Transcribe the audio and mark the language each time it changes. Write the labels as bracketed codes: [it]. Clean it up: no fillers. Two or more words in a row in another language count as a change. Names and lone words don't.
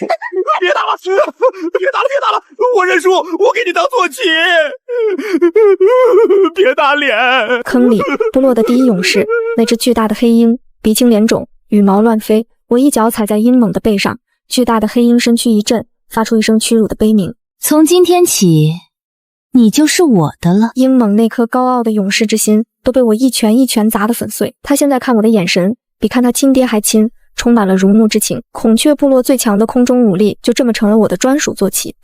[zh] 別打了，別打了！我認輸，我給你當坐騎。別打臉！坑裡，部落的第一勇士，那隻巨大的黑鷹，鼻青臉腫，羽毛亂飛。我一腳踩在鷹猛的背上，巨大的黑鷹身軀一震，發出一聲屈辱的悲鳴。從今天起，你就是我的了。鷹猛那顆高傲的勇士之心都被我一拳一拳砸得粉碎。他現在看我的眼神，比看他親爹還親，充滿了如沐之情。孔雀部落最強的空中武力就這麼成了我的專屬坐騎。